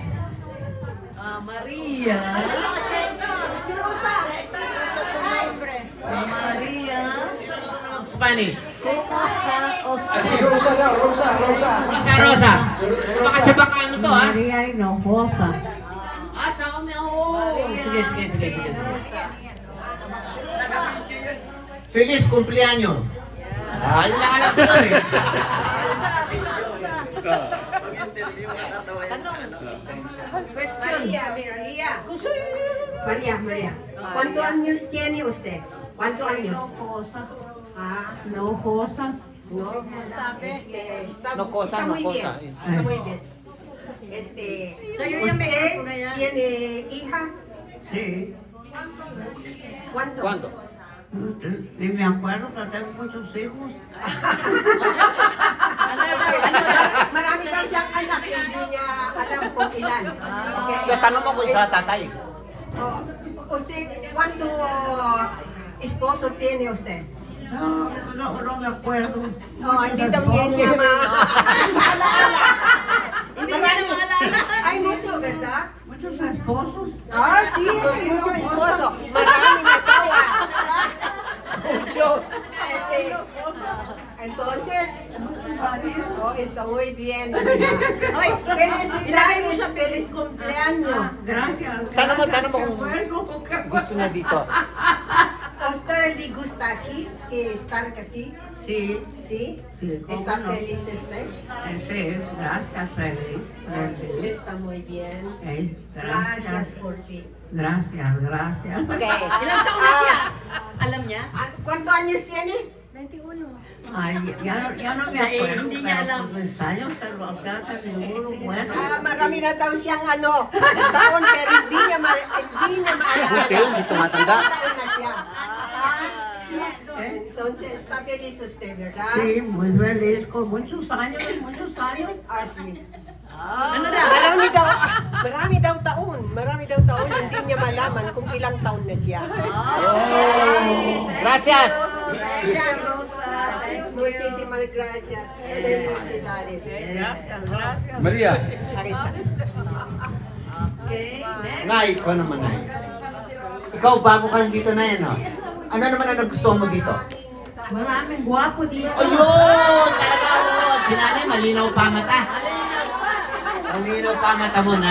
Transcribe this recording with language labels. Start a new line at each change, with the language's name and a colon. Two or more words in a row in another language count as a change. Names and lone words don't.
Filipino: Maria. Maria. Sino marunong mag-Spanish? Si Rosa daw, Rosa. Rosa. Baka Chabacano to, ha? Maria Hinojosa. Ah, sa kami, oo. Sige.
Spanish: Feliz cumpleaños.
Filipino: Yun lang alam ko nun eh. Question.
Spanish: María. ¿Cuántos años tiene usted? ¿Cuántos años? Hinojosa. No, sabe, está, No cosa, está no muy cosa. bien. Está muy bien. ¿Usted tiene hija? Sí. ¿Cuánto? ¿Cuándo? Ni me acuerdo, pero tengo muchos hijos.
Filipino: Marami daw siyang anak, hindi niya alam kung ilan. Okay? Tanong mo kung sa tatay.
Spanish: Oh, ¿usted cuánto esposo tiene usted? No me acuerdo.
Filipino: Oh, hindi daw niya maalala. Hindi niya maalala.
Spanish: Hay mucho, ¿verdad? Muchos esposos. Ah, sí, hay mucho esposo.
Filipino: Maraming asawa.
Spanish: Entonces, está muy bien. Ay, felicidades, feliz cumpleaños. Gracias.
Filipino: Tanong mo kung gusto niya dito.
Spanish: ¿Usted le gusta aquí, que estar aquí? Sí. ¿Sí? Sí, ¿cómo ¿Está no? feliz usted? Sí, gracias, feliz. Está muy bien. Gracias. Gracias por ti. Gracias. Okay.
Filipino: Ilang taon na siya? Alam niya?
Spanish: ¿Cuántos años tiene? Ay, ya no me acuerdo.
Filipino: Hindi niya pero alam.
Spanish: pues, años, pero hasta seguro, bueno.
Filipino: Marami na daw siyang taon, pero hindi niya maalala. Buti, hindi tumatanda. Ilang taon na siya.
Spanish: Entonces, está feliz usted, ¿verdad? Sí, muy feliz, con muchos años. Ah, sí.
Filipino: Marami daw taon, hindi niya malaman kung ilang taon na siya.
Spanish: Gracias. Gracias, Rosa. Muchísimas gracias. Felicidades. Maria. Aquí está.
English: Okay. Next.
Filipino: Nay, ikaw naman, Nay. Ikaw, bago ka lang dito na yan, no? Ano naman ang nagustuhan mo dito? Maraming gwapo dito. Ayun! Talaga, oh. Si Nanay, malinaw pa mata. Malinaw pa mata mo, Nay.